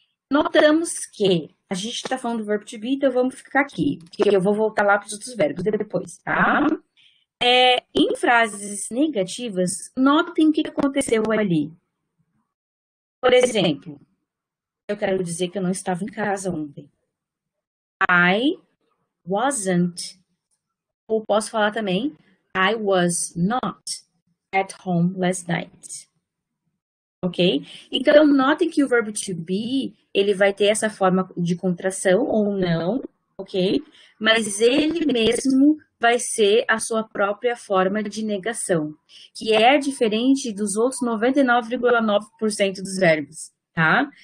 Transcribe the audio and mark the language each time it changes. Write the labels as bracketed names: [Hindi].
[Portuguese] Notamos que a gente está falando do verbo to be, então vamos ficar aqui, porque eu vou voltar lá para os outros verbos depois, tá? Em frases negativas, notem o que aconteceu ali. Por exemplo, eu quero dizer que eu não estava em casa ontem. [English] I wasn't. [Portuguese] Ou posso falar também, [English] I was not at home last night. [Portuguese] Ok? Então, notem que o verbo to be, ele vai ter essa forma de contração ou não, ok? Mas ele mesmo vai ser a sua própria forma de negação, que é diferente dos outros 99,9% dos verbos, tá?